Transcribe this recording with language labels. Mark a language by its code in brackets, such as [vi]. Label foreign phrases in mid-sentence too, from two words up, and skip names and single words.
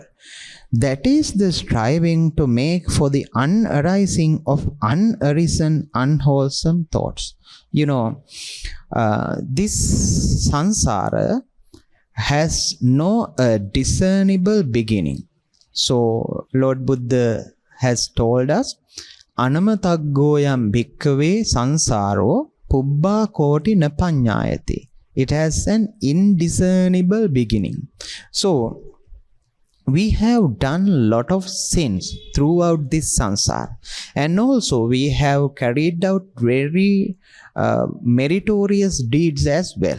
[en] That is the striving to make for the unarising of unarisen, unwholesome thoughts. This sansara has no discernible beginning. So Lord Buddha has told us, [pi] Anamataggoyam bhikkhave sansaro pubbha koti na panyayati. [en] It has an indiscernible beginning. So we have done a lot of sins throughout this sansara, and also we have carried out very meritorious deeds as well.